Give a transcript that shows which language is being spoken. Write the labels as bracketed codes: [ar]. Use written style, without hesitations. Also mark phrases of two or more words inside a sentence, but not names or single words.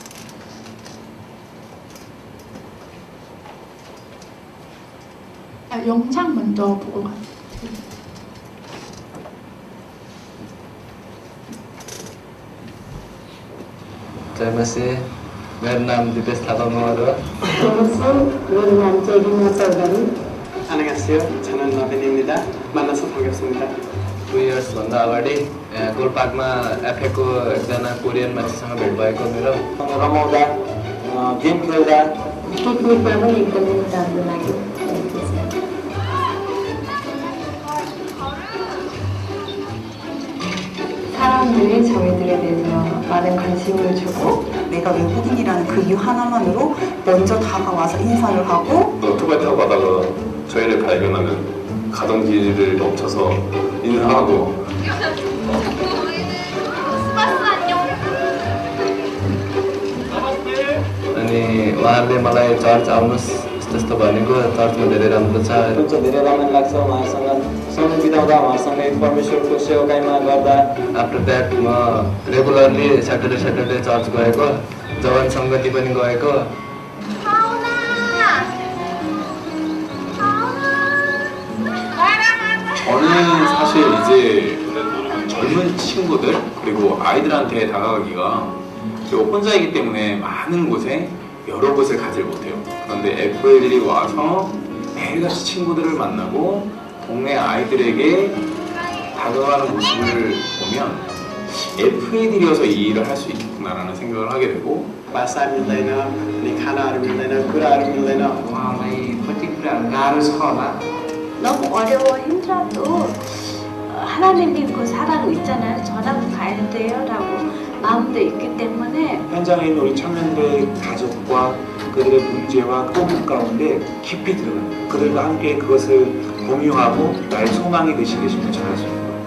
[ko] 영상 먼저 보고 가세요. [id] Terima kasih. [ne] मेरा नाम दिपेश थापा महोदय। मेरो नाम चाहिँ रिना चौधरी। [ko] 안녕하세요. 저는 नवीन입니다. 만나서 반갑습니다. [ne] 2 इयर्सभन्दा अगाडि गोलपार्कमा एफएको एकजना कोरियन मान्छेसँग भेट भएको मेरो। रमाउँदा गेम खेल्दा पिकनिकमा पनि एकदमै राम्रो लाग्यो। [ko] 사람들이 저희들에 대해서 많은 관심을 주고 내가 외국인이라는 그 이유 하나만으로 먼저 다가와서 인사를 하고 오토바이 타고 가다가 저희를 발견하면 가던 길을 멈춰서 인사하고 [ne] अनि उहाँहरूले मलाई चर्च आउनुहोस् त्यस्तो भनेको चर्चमा धेरै राम्रो छ। धेरै रमाइलो लाग्छ उहाँहरूसँग समय बिताउँदा उहाँहरूसँगै परमेश्वरको सेवाकाइमा गर्दा। [en] after that [ne] म [en] regularly Saturday church [ne] गएको, जवान सङ्गति पनि गएको। [ko] 저는 사실 이제 젊은 친구들 그리고 아이들한테 다가가기가 혼자이기 때문에 많은 곳에 여러 곳을 가질 못해요. 그런데 FL이 와서 매일같이 친구들을 만나고 동네 아이들에게 다가가는 모습을 보면 FA들이어서 이 일을 할 수 있겠구나라는 생각을 하게 되고 [ne] भाषा मिल्दैन, अनि खानाहरू मिल्दैन, कुराहरू मिल्दैन। उहाँलाई कति कुराहरू गाह्रो छ होला। [ko] 너무 어려워 힘들어도 하나님님 그 사랑 있잖아요. 저라고 가야 돼요 라고 마음도 있기 때문에 현장에 있는 우리 청년들의 가족과 그들의 문제와 꿈 가운데 깊이 들어가는 그들과 함께 그것을 공유하고 나의 소망이 되시게 전하십니다.